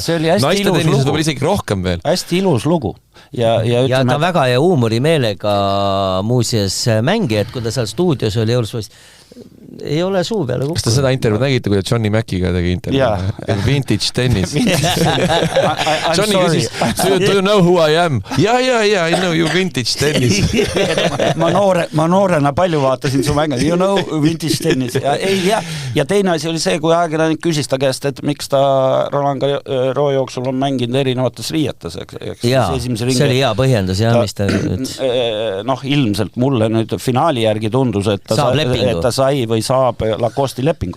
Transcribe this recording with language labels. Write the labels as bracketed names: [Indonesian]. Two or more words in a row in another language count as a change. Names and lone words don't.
[Estonian] Naiste tennises võib isegi rohkem veel. Hästi ilus lugu. Ja ta on väga hea huumorimeelega muuseas mängija, et kui ta seal stuudios oli Eurosporis, ei ole suu peale kukkunud. Kas te seda intervjuud nägite, kui ta Johnny Maciga tegi intervjuud? [English] Vintage tennis. [Estonian] Johnny küsis, [English] do you know who I am? Yeah, I know you vintage tennis. [Estonian] ma noorena palju vaatasin su mänge, [English] you know vintage tennis. [Estonian] Ja teine asi oli see, kui ajakirjanik küsis ta käest, et miks ta Roland Garros jooksul on mänginud erinevates riietes. Jaa, see oli hea põhjendus, jah, mis ta ütles. Ilmselt mulle nüüd finaali järgi tundus, et ta sai või saab Lacoste'i lepingu.